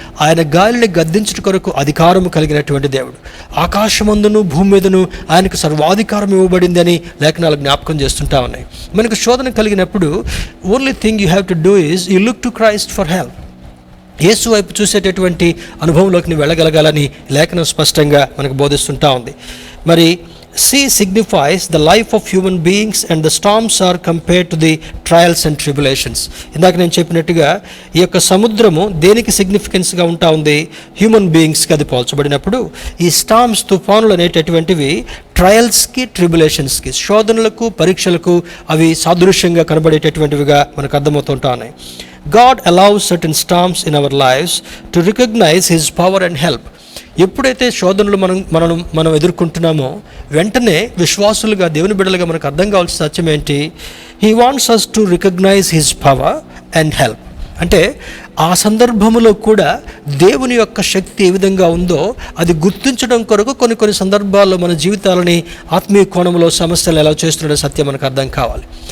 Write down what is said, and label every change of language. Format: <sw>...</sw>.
<te>ఆయన గాలిని గద్దించడం కొరకు అధికారం కలిగినటువంటి దేవుడు. ఆకాశమందును భూమి మీదను ఆయనకు సర్వాధికారం ఇవ్వబడిందని లేఖనాలు జ్ఞాపకం చేస్తుంటా ఉన్నాయి. మనకు శోధన కలిగినప్పుడు</te> <en>Only thing you have to do is you look to Christ for help.</en> <te>యేసు వైపు చూసేటటువంటి అనుభవంలోకి నువ్వు వెళ్ళగలగాలని లేఖనం స్పష్టంగా మనకు బోధిస్తుంటా ఉంది.</te> <en>మరి sea signifies the life of human beings and the storms are compared to the trials and tribulations.</en> <te>ఇందాక నేను చెప్పినట్టుగా ఈ యొక్క సముద్రము దేనికి సిగ్నిఫికెన్స్గా ఉంటా ఉంది? హ్యూమన్ బీయింగ్స్కి అది పోల్చబడినప్పుడు ఈ స్టార్మ్స్, తుఫానులు అనేటటువంటివి ట్రయల్స్కి, ట్రిబులేషన్స్కి, శోధనలకు, పరీక్షలకు అవి సాదృశ్యంగా కనబడేటటువంటివిగా మనకు అర్థమవుతుంటా ఉన్నాయి.</te> <en>God allows certain storms in our lives to recognize His power and help.</en> <te>ఎప్పుడైతే శోధనలు మనం ఎదుర్కొంటున్నామో వెంటనే విశ్వాసులుగా, దేవుని బిడ్డలుగా మనకు అర్థం కావాల్సిన సత్యం ఏంటి?</te> <en>He wants us to recognise his power and help.</en> <te>అంటే ఆ సందర్భంలో కూడా దేవుని యొక్క శక్తి ఏ విధంగా ఉందో అది గుర్తించడం కొరకు కొన్ని సందర్భాల్లో మన జీవితాలని ఆత్మీయ కోణంలో సమస్యలు ఎలా చేస్తున్న సత్యం మనకు అర్థం కావాలి.</te>